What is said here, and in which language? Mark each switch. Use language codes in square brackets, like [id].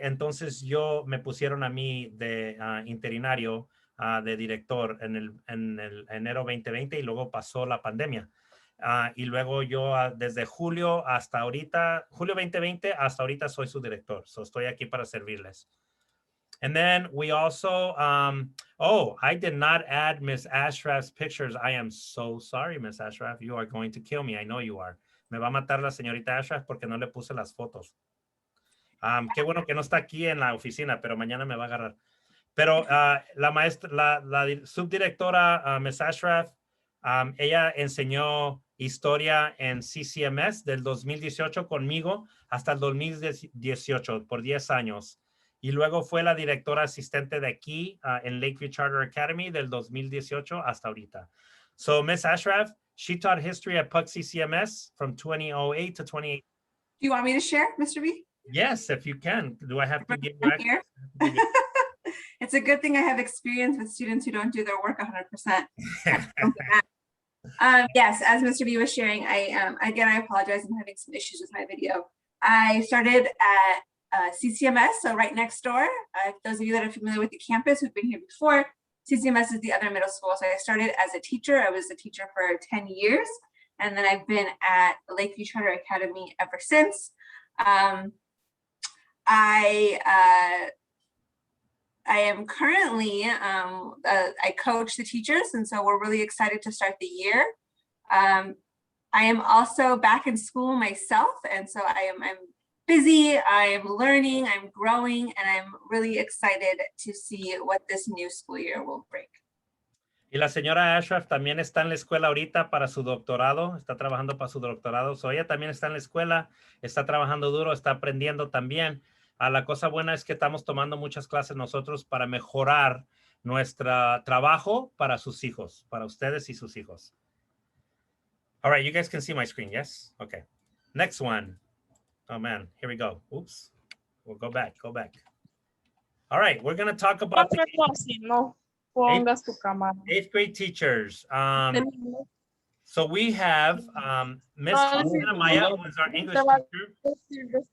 [es] Entonces me pusieron a mí de interinario de director en el enero 2020 y luego pasó la pandemia. Y luego yo desde julio hasta ahorita, julio 2020 hasta ahorita soy su director. So estoy aquí para servirles. [en] And then we also, I did not add Miss Ashraf's pictures. I am so sorry, Miss Ashraf. You are going to kill me. I know you are. [es] Me va a matar la señorita Ashraf porque no le puse las fotos. Qué bueno que no está aquí en la oficina, pero mañana me va a agarrar. Pero la maestra, la subdirectora Ms. Ashraf, ella enseñó historia en CCMS del 2018 conmigo hasta el 2018 por 10 años. Y luego fue la directora asistente de aquí en Lakeview Charter Academy del 2018 hasta ahorita. [en] So Ms. Ashraf, she taught history at PUC CCMS from 2008 to 2018. Do you want me to share, Mr. B? Yes, if you can. Do I have to give you I'm access? here. It's a good thing I have experience with students who don't do their work 100%. Yes, as Mr. B was sharing, again, I apologize. I'm having some issues with my video. I started at CCMS, so right next door. Those of you that are familiar with the campus who've been here before, CCMS is the other middle school. So I started as a teacher. I was a teacher for 10 years. And then I've been at Lakeview Charter Academy ever since. I am currently, I coach the teachers, and so we're really excited to start the year. I am also back in school myself, and so I'm busy, I'm learning, I'm growing, and I'm really excited to see what this new school year will bring. [es] Y la señora Ashraf también está en la escuela ahorita para su doctorado, está trabajando para su doctorado. So ella también está en la escuela, está trabajando duro, está aprendiendo también. La cosa buena es que estamos tomando muchas clases nosotros para mejorar nuestro trabajo para sus hijos, para ustedes y sus hijos. [en] All right, you guys can see my screen, yes? Okay. Next one. Oh man, here we go. Oops. We'll go back. All right, we're going to talk about the eighth grade teachers. So we have Miss Maya, who is our English teacher.